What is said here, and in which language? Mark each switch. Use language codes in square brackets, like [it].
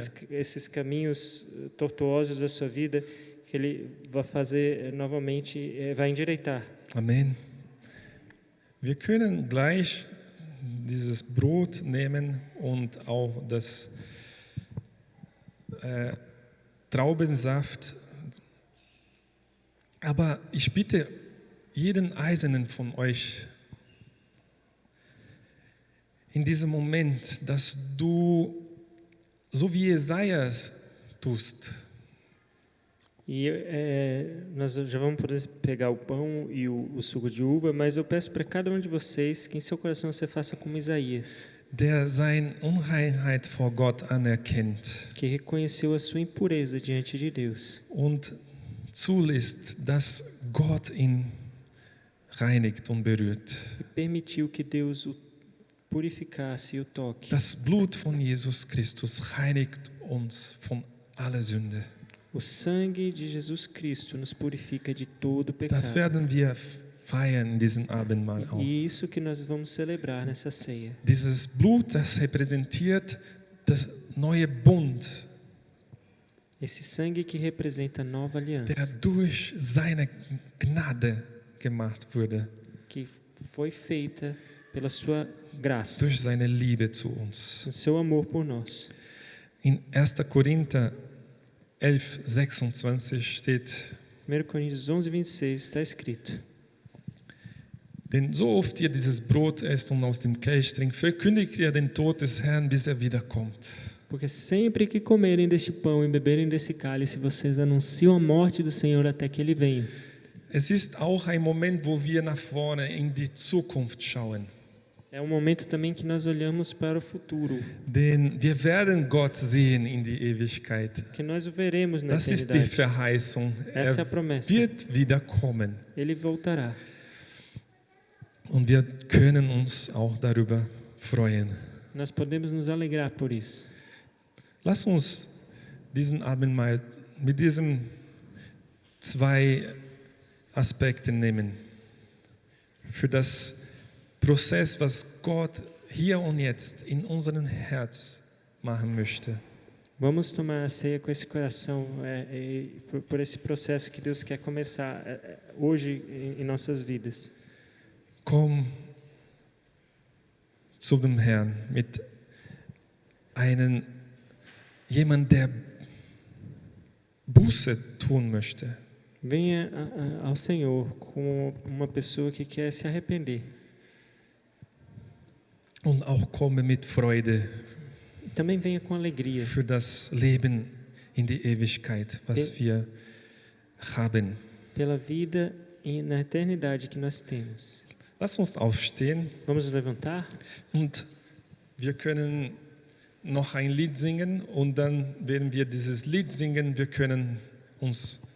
[pt] esses caminhos tortuosos da sua vida, que Ele vai fazer novamente, vai endireitar. Amen. [de] Wir können gleich dieses Brot nehmen und auch das Traubensaft. Aber ich bitte jeden Einzelnen von euch in diesem Moment, dass du, so wie Jesajas tust, [pt] E nós já vamos poder pegar o pão e o suco de uva, mas eu peço para cada um de vocês que em seu coração você faça como Isaías, [de] der seine Unreinheit vor Gott anerkennt [pt] que reconheceu a sua impureza diante de Deus [de] und zulässt, dass Gott ihn reinigt und berührt. [pt] e permitiu que Deus o purificasse e o toque. [de] Das Blut von Jesus Christus reinigt uns von aller Sünde. [pt] O sangue de Jesus Cristo nos purifica de todo [de] Das [pt] pecado. [de] werden wir feiern in diesem Abendmahl auch. [pt] E isso que nós vamos celebrar nessa ceia. [de] Dieses Blut, das repräsentiert das neue Bund, [pt] Esse sangue que representa a nova [de] der [pt] aliança, [de] durch seine Gnade gemacht wurde, [pt] que foi feita pela sua graça, [de] durch seine Liebe zu uns. [pt] o seu amor por nós. [de] In 1. Korinther 11, 26 steht: [pt] 1 Coríntios 11, 26 está escrito: [de] Denn so oft ihr dieses Brot esst und aus dem Kelch trinkt, verkündigt ihr den Tod des Herrn, bis er wiederkommt. [pt] Porque sempre que comerem deste pão e beberem desse cálice, vocês anunciam a morte do Senhor até que Ele venha. [de] Es ist auch ein Moment, wo wir nach vorne in die Zukunft schauen. [pt] É um momento também que nós olhamos para o futuro, [de] Denn wir werden Gott sehen in die Ewigkeit. [pt] que nós o veremos na [de] Das ist die [pt] eternidade. [de] Verheißung. [pt] Essa é a promessa. [de] wird wiederkommen. [pt] Ele voltará. [de] Und wir können uns auch darüber freuen. [pt] Nós podemos nos alegrar por isso. [de] Lass uns diesen Abend mal mit diesen 2 Aspekten nehmen. Für das Prozess, was Gott hier und jetzt in unserem Herz machen möchte. [pt] Vamos tomar a ceia com esse coração, por esse processo que Deus quer começar hoje em nossas vidas. [de] Komm zu dem Herrn mit jemand, der Buße tun möchte. [pt] Venha ao Senhor como uma pessoa que quer se arrepender. [de] Und auch komme mit Freude [pt] Também venha com alegria [de] für das Leben in die Ewigkeit, was wir haben. [pt] pela vida e na eternidade que nós temos. [de] Lass uns aufstehen [pt] Vamos nos levantar? [de] und wir können noch ein Lied singen und dann, wenn wir dieses Lied singen, wir können uns